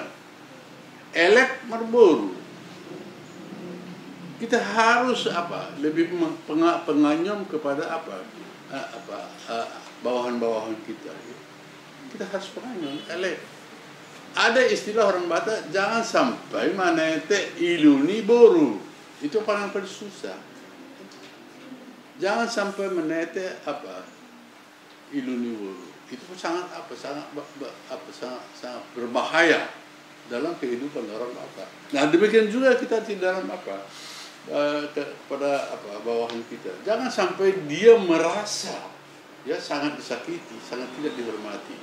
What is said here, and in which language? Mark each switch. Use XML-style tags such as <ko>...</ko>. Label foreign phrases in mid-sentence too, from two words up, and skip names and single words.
<bbc>Elek merburu.</bbc> <id>Kita harus lebih penganyom kepada bawahan-bawahan kita. Kita harus penganyom, elek. Ada istilah orang Batak, jangan sampai</id> <bbc>manete iluni boru.</bbc> <id>Itu paling susah. Jangan sampai</id> <bbc>menete iluni boru.</bbc> <id>Itu sangat berbahaya dalam kehidupan orang Batak. Nah, demikian juga kita di dalam kepada bawahan kita. Jangan sampai dia merasa ya sangat disakiti, sangat tidak dihormati.</id>